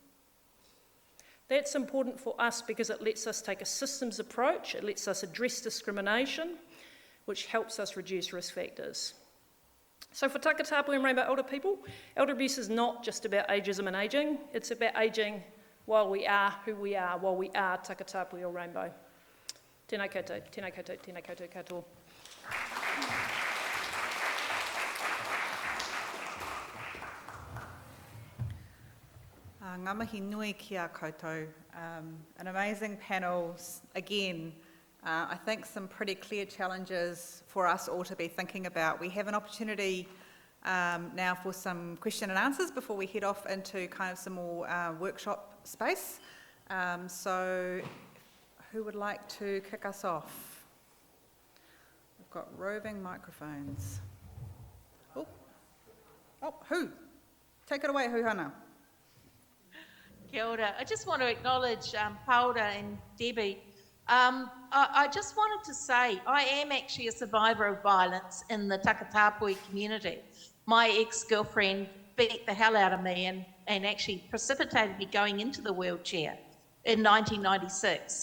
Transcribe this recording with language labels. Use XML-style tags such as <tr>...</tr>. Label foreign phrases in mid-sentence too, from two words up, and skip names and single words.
<en>That's important for us because it lets us take a systems approach, it lets us address discrimination, which helps us reduce risk factors. So for Takatapu and Rainbow Elder people, elder abuse is not just about ageism and ageing, it's about ageing while we are who we are, while we are Takatapu or Rainbow.</en> <mi>Tēnā koutou, tēnā koutou, tēnā koutou katoa. Ngā mihi nui ki a koutou.</mi> <en>An amazing panel again. I think some pretty clear challenges for us all to be thinking about. We have an opportunity now for some question and answers before we head off into kind of some more workshop space. So who would like to kick us off? We've got roving microphones. Oh, who? Take it away, Huhana.</en> <mi>Kia ora.</mi> <en>I just want to acknowledge Paula and Debbie. I just wanted to say I am actually a survivor of violence in the Takatapui community. My ex-girlfriend beat the hell out of me and actually precipitated me going into the wheelchair in 1996.</en>